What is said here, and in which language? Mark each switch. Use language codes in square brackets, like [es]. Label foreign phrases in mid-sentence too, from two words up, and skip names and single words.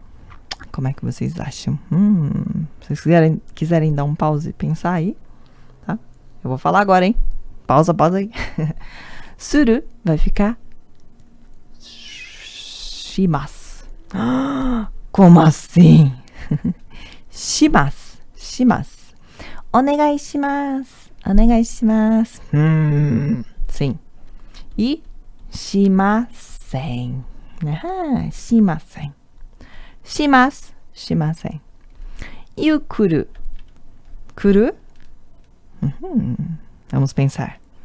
[pt] Como é que vocês acham? Se vocês quiserem dar um pause e pensar aí, tá? Eu vou falar agora, hein? Pausa aí. Suru vai ficar shimasu. Como assim? Shimasu. [ja] Onegai shimasu. [pt] Sim. E shimasen. Shimasen. E o kuru? Vamos pensar.